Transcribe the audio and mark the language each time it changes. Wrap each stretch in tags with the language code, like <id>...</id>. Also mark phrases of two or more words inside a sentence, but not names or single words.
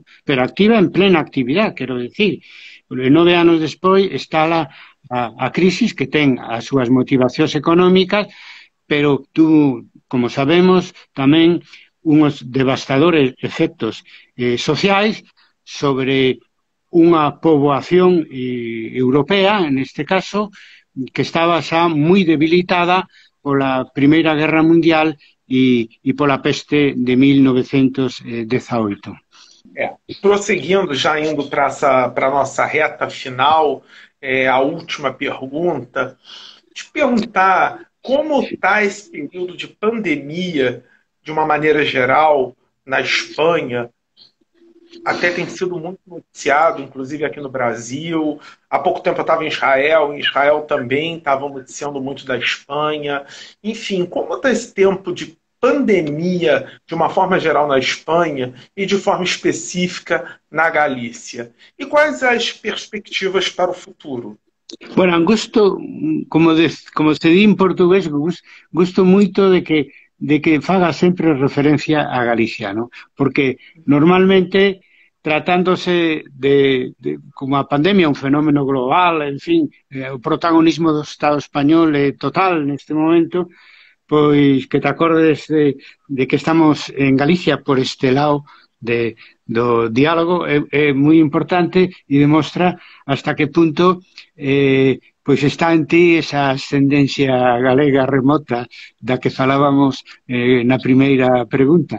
<gl>Pero activa en plena actividade, quero dicir. 9 anos despois está a crisis que ten as súas motivacións económicas, pero como sabemos, tamén unhos devastadores efectos sociais sobre unha poboación europea, neste caso, que estaba xa moi debilitada pola Primeira Guerra Mundial e pola peste de 1918.</gl> <pt>Prosseguindo, já indo para a nossa reta final, a última pergunta, te perguntar como está esse período de pandemia, de uma maneira geral, na Espanha. Até tem sido muito noticiado, inclusive aqui no Brasil. Há pouco tempo eu estava em Israel também estavam noticiando muito da Espanha. Enfim, como está esse tempo de pandemia, de uma forma geral, na Espanha e de forma específica na Galícia? E quais as perspectivas para o futuro?</pt> <gl>Bueno, gusto, como se di en portugués, gusto moito de que faga sempre referencia a Galicia, ¿no? Porque normalmente, tratándose como a pandemia, un fenómeno global, en fin, o protagonismo do Estado español é total neste momento, pois que te acordes de que estamos en Galicia por este lado do diálogo é moi importante e demostra hasta que punto pois está en ti esa ascendencia galega remota da que falábamos na primeira pregunta.</gl>